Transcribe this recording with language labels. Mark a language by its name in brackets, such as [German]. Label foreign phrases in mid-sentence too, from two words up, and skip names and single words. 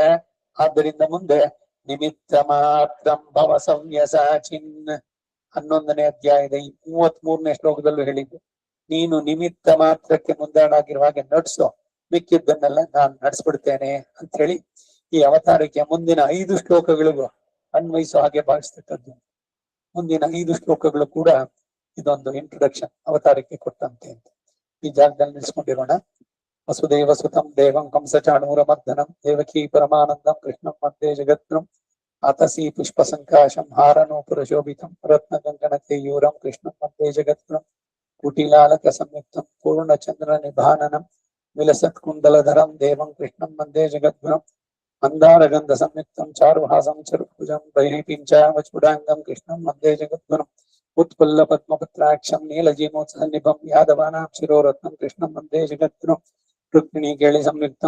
[Kannada] ಆದ್ದರಿಂದ ಮುಂದೆ [Sanskrit] ನಿಮಿತ್ತ ಮಾತ್ರ ಭವ ಸಂಯಸಾಚಿನ್ [Kannada] 11ನೇ ಅಧ್ಯಾಯದ 33ನೇ ಶ್ಲೋಕದಲ್ಲೂ ಹೇಳಿದ್ದು, ನೀನು ನಿಮಿತ್ತ ಮಾತ್ರಕ್ಕೆ ಮುಂದಾಡಾಗಿರುವ ಹಾಗೆ ನಡ್ಸೋ, ಮಿಕ್ಕಿದ್ದನ್ನೆಲ್ಲ ನಾನು ನಡೆಸ್ಬಿಡ್ತೇನೆ ಅಂತ ಹೇಳಿ ಈ ಅವತಾರಕ್ಕೆ ಮುಂದಿನ 5 ಶ್ಲೋಕಗಳಿಗೂ ಅನ್ವಯಿಸೋ ಹಾಗೆ ಭಾವಿಸ್ತಕ್ಕದ್ದು. ಮುಂದಿನ 5 ಶ್ಲೋಕಗಳು ಕೂಡ ಇದೊಂದು ಇಂಟ್ರೊಡಕ್ಷನ್ ಅವತಾರಕ್ಕೆ ಕೊಟ್ಟಂತೆ ಅಂತ ಈ ಜಾಗದಲ್ಲಿ ನಿಲ್ಸ್ಕೊಂಡಿರೋಣ. [Sanskrit] ವಸುದೇವ ಸುತಂ ದೇವಂ ಕಂಸಚಾಣೂರ ಮರ್ದನಂ ದೇವಕೀ ಪರಮಾನಂದಂ ಕೃಷ್ಣಂ ವಂದೇ ಜಗದ್ಗುರುಂ ಆತಸಿ ಪುಷ್ಪ ಸಂಕಾಶಂ ಹಾರನೂಪುರ ಶೋಭಿತಂ ರತ್ನ ಕಂಕಣ ಕೇಯೂರಂ ಕೃಷ್ಣಂ ವಂದೇ ಜಗದ್ಗುರುಂ ಕುಟಿಲಾಲಕ ಸಂಯುಕ್ತಂ ಪೂರ್ಣಚಂದ್ರ ನಿಭಾನನಂ ವಿಲಸತ್ ಕುಂಡಲಧರಂ ದೇವಂ ಕೃಷ್ಣಂ ವಂದೇ ಜಗದ್ಗುರುಂ ಮಂದಾರಗಂಧ ಸಂಯುಕ್ತಂ ಚಾರುಹಾಸಂ ಚರುಭುಜಂ ಬಹಿಪಿಂಚಾವಚೂಡಾಂಗಂ ಕೃಷ್ಣಂ ವಂದೇ ಜಗದ್ಗುರುಂ उत्पल्ल पद्मपत्राक्षं नीलजीमोत्सन्निभं यादवानां शिरोरत्नं कृष्णं वन्दे जगद्गुरुं रुक्मिणी केळि संयुक्तं